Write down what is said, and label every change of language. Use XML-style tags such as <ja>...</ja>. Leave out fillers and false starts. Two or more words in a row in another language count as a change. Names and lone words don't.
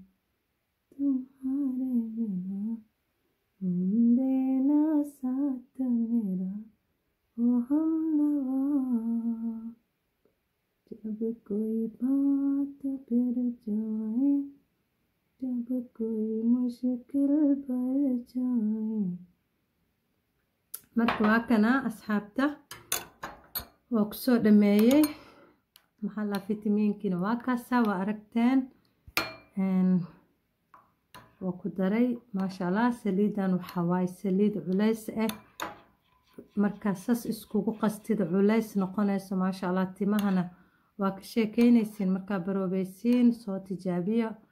<hi>देना साथ मेरा वो हमनवा जब कोई बात फिर जाए जब कोई मुश्किल पर जाए</hi> <so>marka waa kana asxaabta waa kusoo dhameeyey maxaa la fitamiinkiina waa kaasa waa aragteen waa ku daray</so> <ar>maasha allah</ar> <so>saliidan waxaa waaye saliid culays ah markaa sas iskugu qastida culays noqonayso</so> <ar>maasha allah</ar> <so>timahana waa ka sheekeynaysiin markaa baroobeysiin soo tijaabiya</so>